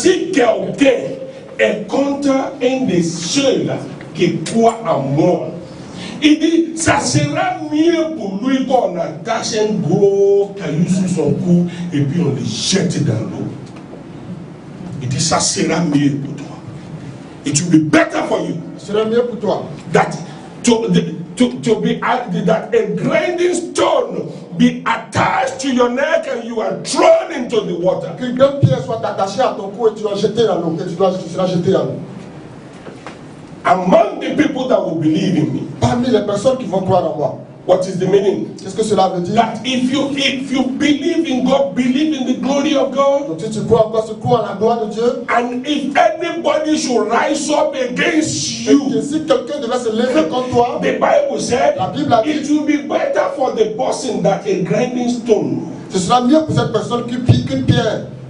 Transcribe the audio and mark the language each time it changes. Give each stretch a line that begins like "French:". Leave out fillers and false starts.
French: si quelqu'un est contre un de ceux-là qui croit en moi, il dit, ça sera mieux pour lui qu'on attache un gros caillou sur son cou et puis on le jette dans l'eau. Il dit, ça sera mieux pour toi.
English: It will be better for you.
French: ce sera mieux pour toi.
English: That to be that a grinding stone be attached to your neck and you are thrown into the water.
French: Qu'une grande pierre soit attachée à ton cou et tu dois jeter dans l'eau. Et tu seras jeté dans l'eau.
English: Among the people that will believe in me,
French: Parmi les personnes qui vont croire en moi,
English: what is the meaning?
French: qu'est-ce que cela veut dire?
English: That if you believe in God, believe in the glory of God,
French: Donc si tu crois en quoi? Tu crois en la gloire de Dieu.
English: and if anybody should rise up against
French: Et que
English: you,
French: si quelqu'un devait se lever contre toi,
English: the Bible said
French: La Bible a dit,
English: it will be better for the person that a grinding stone.
French: ce sera mieux pour cette personne qu'une pierre.